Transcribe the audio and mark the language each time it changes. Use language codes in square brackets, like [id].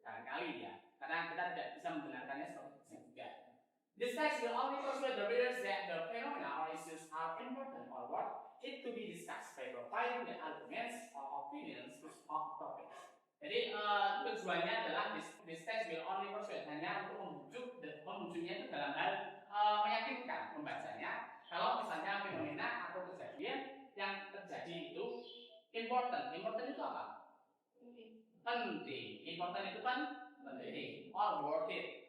[id] Barangkali ya, karena kita tidak bisa membenarkannya seperti itu juga. [en] This text will only persuade the readers that the phenomena or issues are important or worth it to be discussed by providing the arguments or opinions of topics. [id] Jadi tujuannya adalah [en] this text will only persuade, [id] hanya untuk membujuknya itu dalam hal meyakinkan pembacanya kalau misalnya fenomena atau kejadian yang terjadi itu important. Important itu apa? Penting. Important itu kan penting. [en] Or worth it.